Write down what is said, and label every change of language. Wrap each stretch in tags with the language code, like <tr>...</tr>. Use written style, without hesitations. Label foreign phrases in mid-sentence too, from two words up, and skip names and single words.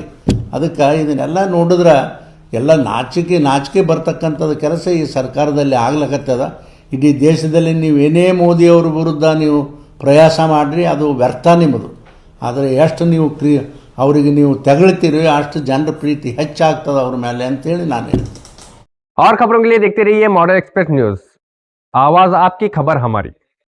<kn>ಅದಕ್ಕೆ ಇದನ್ನೆಲ್ಲ ನೋಡಿದ್ರೆ ಎಲ್ಲ ನಾಚಿಕೆ ಬರ್ತಕ್ಕಂಥದ್ದು ಕೆಲಸ ಈ ಸರ್ಕಾರದಲ್ಲಿ ಆಗ್ಲಕತ್ತದ. ಇಡೀ ದೇಶದಲ್ಲಿ ನೀವೇನೇ ಮೋದಿಯವ್ರ ವಿರುದ್ಧ ನೀವು ಪ್ರಯಾಸ ಮಾಡಿರಿ, ಅದು ವ್ಯರ್ಥ ನಿಮ್ಮದು. ಆದರೆ ಎಷ್ಟು ನೀವು ಅವರಿಗೆ ನೀವು ತೆಗಳ್ತೀರಿ ಅಷ್ಟು ಜನರ ಪ್ರೀತಿ ಹೆಚ್ಚಾಗ್ತದೆ ಅವ್ರ ಮೇಲೆ ಅಂತೇಳಿ ನಾನು ಹೇಳ್ತೀನಿ.</kn> <hi>और खबरों के लिए देखते रहिए मॉडर्न एक्सप्रेस न्यूज़, आवाज़ आपकी, खबर हमारी।</hi>